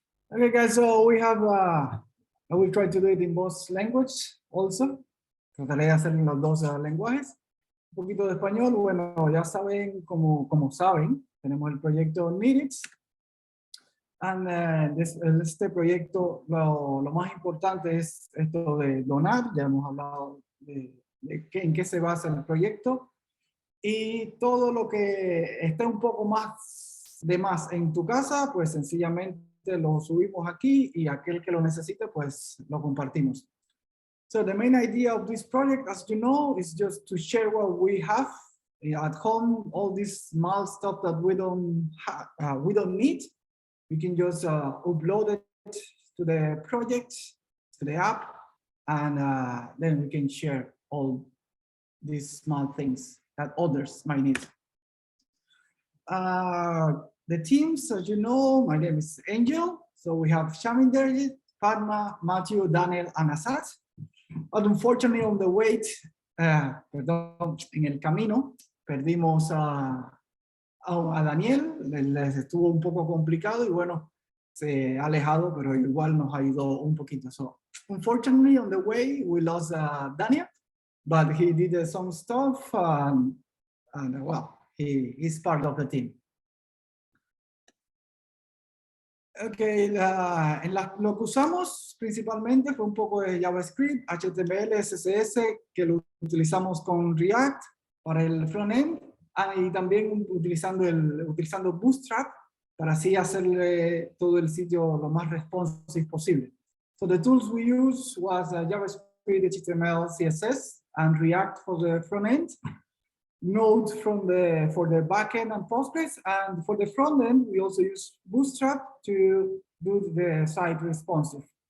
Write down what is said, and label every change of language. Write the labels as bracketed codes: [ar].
[en] Okay, guys, so we have, I will try to do it in both languages also. [es] Trataré de hacer en los dos lenguajes. Un poquito de español, bueno, ya saben, como saben, tenemos el proyecto NeedtIt. And este proyecto, lo más importante es esto de donar. Ya hemos hablado de en qué se basa el proyecto. Y todo lo que esté un poco más de más en tu casa, pues sencillamente lo subimos aquí y aquel que lo necesite, pues lo compartimos. [en] So the main idea of this project, as you know, is just to share what we have at home, all this small stuff that we don't need. We can just upload it to the project, to the app, and then we can share all these small things that others might need. The teams, as you know, my name is Ángel. So we have Shaminderjeet, Fatma, Matthew, Daniel, and Assad. But unfortunately, on the way, [es] en el camino, [en] perdimos a Daniel. [es] Les estuvo un poco complicado y bueno, se ha alejado, pero igual nos ayudó un poquito. [en] So, unfortunately, on the way, we lost Daniel, but he did some stuff, and well, he's part of the team. [es] Okay, lo que usamos principalmente fue un poco de JavaScript, HTML, CSS, que lo utilizamos con React para el frontend, y también utilizando Bootstrap para así hacerle todo el sitio lo más responsive posible. [en] So the tools we use was JavaScript, HTML, CSS, and React for the frontend. Node for the backend and Postgres, and for the front end, we also use Bootstrap to do the site responsive.